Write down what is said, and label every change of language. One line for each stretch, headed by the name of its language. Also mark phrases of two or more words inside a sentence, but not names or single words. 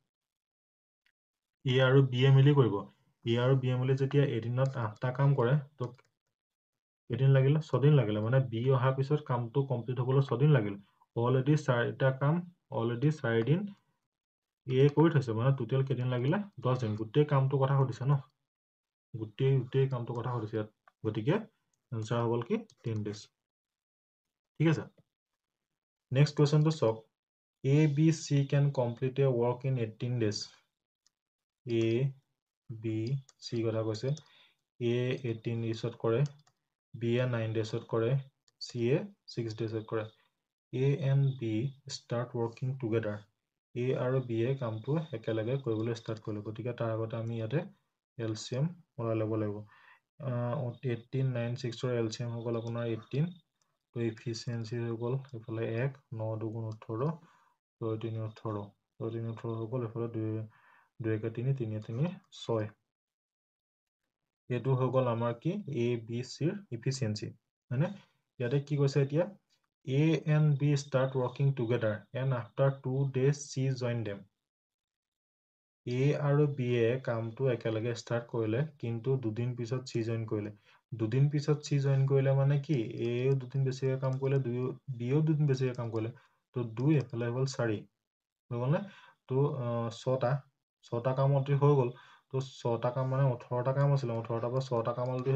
Assamese: A আৰু B এ মিলি কৰিব A আৰু B এ মিলি যেতিয়া এদিনত 8টা কাম কৰে তো এদিন লাগিল 6 দিন লাগিলে মানে B অহাৰ পিছত কামটো কমপ্লিট হ'বলৈ 6 দিন লাগিল অলৰেডি 4টা কাম অলৰেডি 4 দিন A কৰি থৈছে মানে টোটেল কেদিন লাগিলে 10 দিন গোটেই কামটো কথা সুধিছে ন গোটেই কামটো কথা সুধিছে ইয়াত গতিকে আনসাৰ হ'ল কি 10 days ঠিক আছে
English: next question চাওক A B C can complete a work in 18 days A B C কথা কৈছে A 18 daysত কৰে B এ
Assamese: 9 daysত কৰে C এ 6 daysত কৰে
English: A and B start working together
Assamese: A আৰু B এ কামটো একেলগে কৰিবলৈ ষ্টাৰ্ট কৰিলে গতিকে তাৰ আগতে আমি ইয়াতে LCM ওলাই ল'ব লাগিব 18 9 6 ৰ LCM হৈ গ'ল আপোনাৰ 18 তো এফিচিয়েন্সি হৈ গ'ল এফালে 1 9 2 18 6 3 18 6 3 18 হৈ গ'ল এফালে 2 2 1 3 3 3 6 এইটো হৈ গ'ল আমাৰ কি A B C ৰ এফিচিয়েন্সি মানে ইয়াতে কি কৈছে এতিয়া
English: A and B start working together and after 2 days C join them
Assamese: A আৰু B এ কামটো একেলগে ষ্টাৰ্ট কৰিলে কিন্তু দুদিন পিছত C জয়েন কৰিলে দুদিন পিছত C জয়েন কৰিলে মানে কি A ও দুদিন বেছিকে কাম কৰিলে B ও দুদিন বেছিকে কাম কৰিলে তো 2 এফালে হ'ল 4 হৈ গ'ল নে তো 6টা কাম অলৰেডি হৈ গ'ল তো 6টা কাম মানে 18টা কাম আছিল 18টাৰ পৰা 6টা কাম অলৰেডি